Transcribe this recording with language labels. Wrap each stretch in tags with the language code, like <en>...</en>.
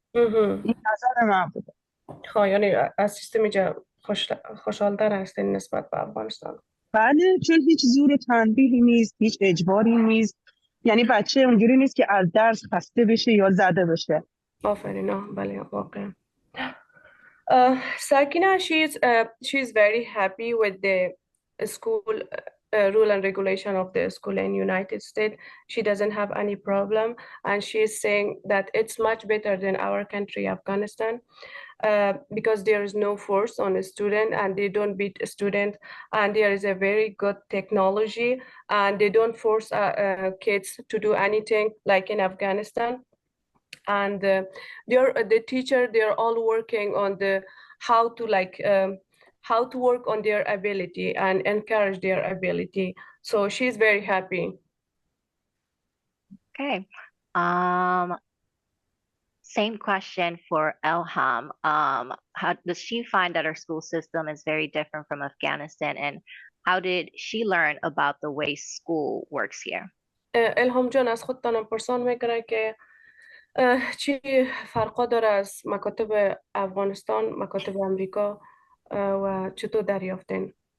<fa>این نظر من بوده. خب یعنی از سیستم اینجا خوشحال‌تر هستین نسبت به افغانستان؟ بله چون هیچ زور و تنبیهی نیست، هیچ اجباری نیست، یعنی بچه اونجوری نیست که از درس خسته بشه یا زده بشه. آفرین بله واقعا.</fa> <en>Sakina, she's very happy with the school rule and regulation of the school in United States. She doesn't have any problem, and she is saying that it's much better than our country, Afghanistan, because there is no force on a student, and they don't beat a student, and there is a very good technology, and they don't force kids to do anything like in Afghanistan. And the teacher, they're all working on the how to work on their ability and encourage their ability. So she's very happy. Okay. Same question for Elham. How does she find that her school system is very different from Afghanistan, and how did she learn about the way school works here?</en> <fa>الهام جان از خودتان پرسان میکنه که چی فرقا داره از مکاتب افغانستان، مکاتب امریکا و چطور دریافتین؟</fa>